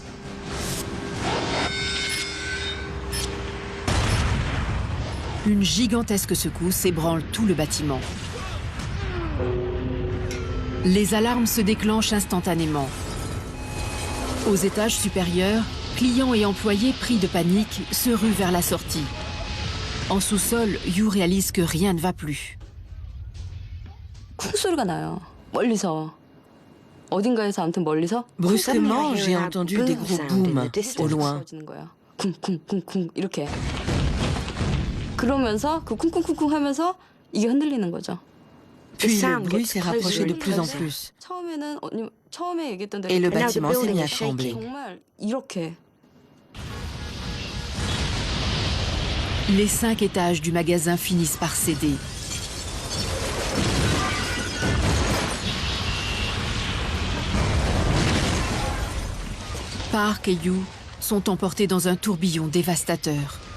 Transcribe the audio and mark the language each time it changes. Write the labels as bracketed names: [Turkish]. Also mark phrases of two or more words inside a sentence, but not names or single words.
[French] Une gigantesque secousse ébranle tout le bâtiment. Les alarmes se déclenchent instantanément. Aux étages supérieurs, clients et employés pris de panique se ruent vers la sortie. En sous-sol, Yu réalise que rien ne va plus. [Korean] 쿵 소리가 나요. 멀리서. 어딘가에서 아무튼 멀리서 [French] Brusquement, j'ai entendu des gros booms au loin. [Korean] 부러지는 거야. 쿵쿵쿵쿵 이렇게. 그러면서 그 쿵쿵쿵쿵 하면서 이게 흔들리는 거죠. [French] Puis le bruit s'est rapproché de plus en plus. [Korean] 처음에는 처음에 얘기했던 [French] Et le bâtiment s'est mis à trembler. [Korean] 정말 이렇게. [French] Les 5 étages du magasin finissent par céder. Park et Yu sont emportés dans un tourbillon dévastateur.